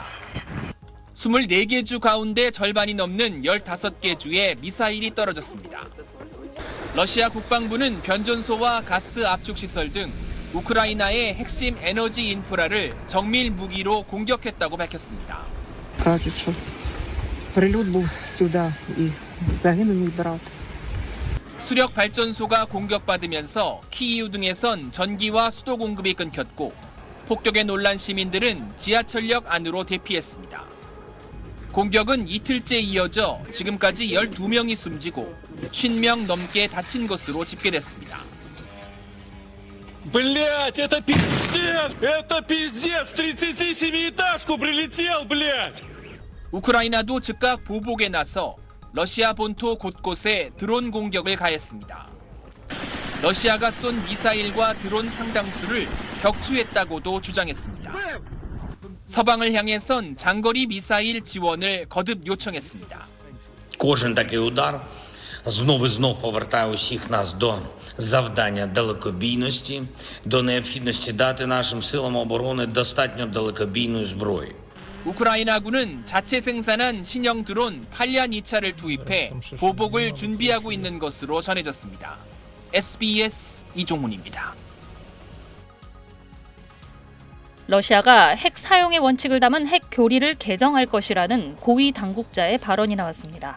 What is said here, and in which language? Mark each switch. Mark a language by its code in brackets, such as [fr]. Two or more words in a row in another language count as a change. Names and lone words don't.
[ko] 24개 주 가운데 절반이 넘는 15개 주에 미사일이 떨어졌습니다. 러시아 국방부는 변전소와 가스 압축 시설 등 우크라이나의 핵심 에너지 인프라를 정밀 무기로 공격했다고 밝혔습니다. [uk] Кажуть, що прильот був сюди і загинув мій брат. [ko] 수력 발전소가 공격받으면서 키이우 등에선 전기와 수도 공급이 끊겼고 폭격에 놀란 시민들은 지하철역 안으로 대피했습니다. 공격은 이틀째 이어져 지금까지 12명이 숨지고 50명 넘게 다친 것으로 집계됐습니다. [ru] Блять, это пиздец! Это пиздец! 37-этажку прилетел, блять! [ko] 우크라이나도 즉각 보복에 나서 러시아 본토 곳곳에 드론 공격을 가했습니다. 러시아가 쏜 미사일과 드론 상당수를 격추했다고도 주장했습니다. 서방을 향해선 장거리 미사일 지원을 거듭 요청했습니다. [uk] Кожен такий удар знов і знов повертає усіх нас до завдання далекобійності, до необхідності дати нашим силам оборони достатньо далекобійної зброї. [ko] 우크라이나군은 자체 생산한 신형 드론 8년 2차를 투입해 보복을 준비하고 있는 것으로 전해졌습니다. SBS 이종훈입니다. 러시아가 핵 사용의 원칙을 담은 핵 교리를 개정할 것이라는 고위 당국자의 발언이 나왔습니다.